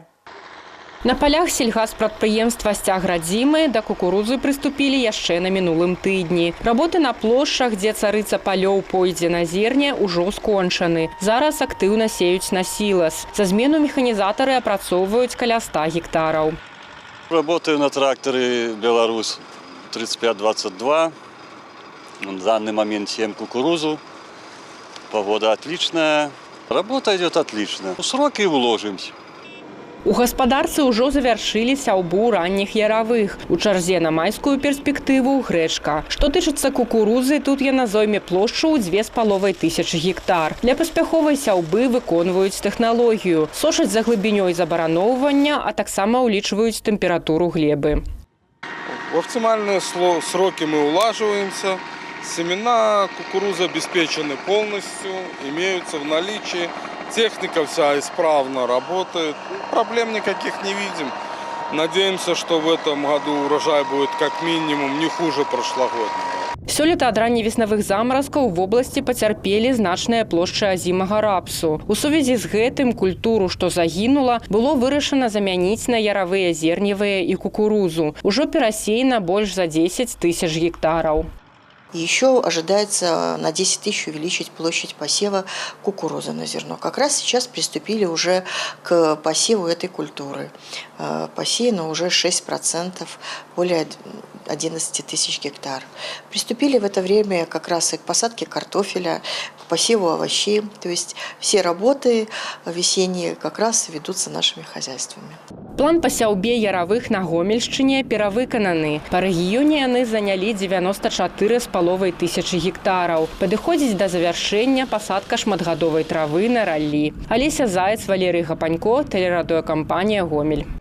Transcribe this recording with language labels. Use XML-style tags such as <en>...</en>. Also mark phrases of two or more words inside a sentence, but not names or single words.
<be>На полях сельгазпрадпрыемства «Сцяградзімы» да кукурузы прыступілі яшчэ на мінулым тыдні. Работы на плошчах, дзе царыца палёў пойдзе на зерне, ужо скончаны. Зараз актыўна сеюць на сілас. За змену механізатары апрацоўваюць каля 100 гектараў.</be> <ru>Работаю на тракторе «Беларусь» 3522. В данный момент сеем кукурузу. Погода отличная. Работа идет отлично. В сроки уложимся.</ru> <be>У гаспадарцы ўжо завяршылі сяўбу ранніх яравых. У чарзе на майскую перспектыву грэчка. Што тычыцца кукурузы, тут яна зойме плошчу ў 2500 гектар. Для паспяховай сяўбы выконваюць тэхналогію. Сошаць за глыбінёй забараноўвання, а таксама ўлічваюць тэмпературу глебы.</be> <ru>В оптимальные сроки мы улаживаемся. Семена кукурузы обеспечены полностью, имеются в наличии. Техника вся исправно работает. Проблем никаких не видим. Надеемся, что в этом году урожай будет как минимум не хуже прошлогоднего.</ru> <be>Сёлета ад ранневеснавых замаразкаў</be> <ru>в области</ru> <be>пацярпелі значныя плошчы азімага рапсу. У сувязі з гэтым культуру, што загінула, было вырашана замяніць на яравыя зерневыя і кукурузу. Ужо перасеяна больш за 10 тысяч гектараў.</be> <ru>И еще ожидается на 10 тысяч увеличить площадь посева кукурузы на зерно. Как раз сейчас приступили уже к посеву этой культуры. Посеяно уже 6%, более 11 тысяч гектар. Приступили в это время как раз и к посадке картофеля, к посеву овощей. То есть все работы весенние как раз ведутся нашими хозяйствами.</ru> <be>План па сяўбе яравых на Гомельшчыне перавыкананы. Па рэгіёне яны занялі 94,5 тысячы гектараў. Падыходзіць да завяршэння пасадка шматгадовай травы на раллі. Алеся Заяц, Валерый Гапанько, тэлерадыёкампанія «Гомель».</be>